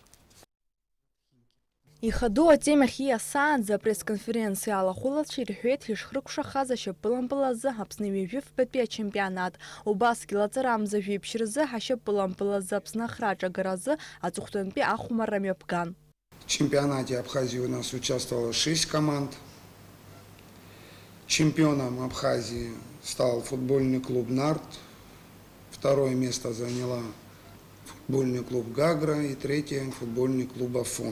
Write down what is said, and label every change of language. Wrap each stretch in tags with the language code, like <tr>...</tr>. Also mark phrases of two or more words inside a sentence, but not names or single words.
<ab>Ихаду атемах иасаанӡа апресс-конференциа алахәылацәа ирҳәеит ишхрыкәшахаз ашьапылампылазы Аԥсны ҩажәифбатәи ачемпионат. Убасгьы лаҵарамза жәеиԥшь рзы ҳашьапылампылазы Аԥсны ахраҿагаразы аҵыхәтәантәи ахәмарра мҩаԥган.</ab> <ru>В чемпионате Абхазии у нас участвовало 6 команд. Чемпионом Абхазии стал футбольный клуб «Нарт». Второе место заняла футбольный клуб «Гагра» и третье футбольный клуб «Афон».</ru>